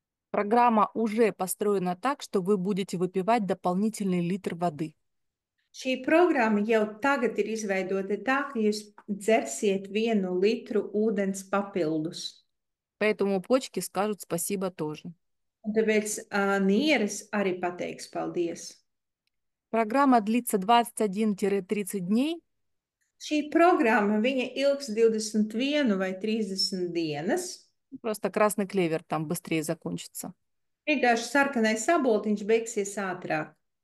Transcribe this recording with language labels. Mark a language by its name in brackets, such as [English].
[Russian] Программа уже построена так, что вы будете выпивать дополнительный литр воды. [Latvian] Šī programma jau tagad ir izveidota tā, ka jūs dzersiet 1 litru ūdens papildus. [Russian] Поэтому почки скажут спасибо тоже. [Latvian] Un tāpēc nieres arī pateiks paldies. [Russian] Программа длится 21-30 дней. [Latvian] Šī programma viņa ilgs 21 vai 30 dienas. [Russian] Просто красный клевер там быстрее закончится. [Latvian] Vienkārši sarkanais saboltiņš beigsies ātrāk.